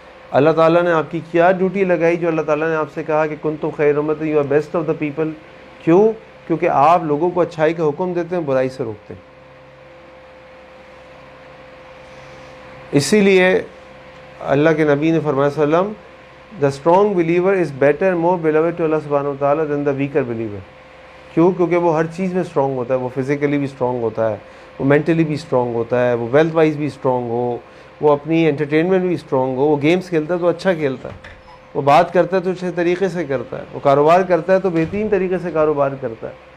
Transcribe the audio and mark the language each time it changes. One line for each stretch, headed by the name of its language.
Urdu: اللہ تعالیٰ نے آپ کی کیا ڈیوٹی لگائی جو اللہ تعالیٰ نے آپ سے کہا کہ
Arabic: کنتم خیر امت,
English: You are best of the people.
Urdu: کیوں؟ کیونکہ آپ لوگوں کو اچھائی کا حکم دیتے ہیں, برائی سے روکتے ہیں. اسی لیے اللہ کے نبی نے فرمایا صلی اللہ علیہ وسلم
English: the strong believer is better, more beloved to Allah subhanahu wa ta'ala than the weaker believer.
Urdu: کیوں؟ کیونکہ وہ ہر چیز میں اسٹرانگ ہوتا ہے, وہ فزیکلی بھی اسٹرانگ ہوتا ہے, وہ مینٹلی بھی اسٹرانگ ہوتا ہے, وہ ویلتھ وائز بھی اسٹرانگ ہو, وہ اپنی انٹرٹینمنٹ بھی اسٹرانگ ہو, وہ گیمز کھیلتا ہے تو اچھا کھیلتا ہے, وہ بات کرتا ہے تو اچھے طریقے سے کرتا ہے, وہ کاروبار کرتا ہے تو بہترین طریقے سے کاروبار کرتا ہے.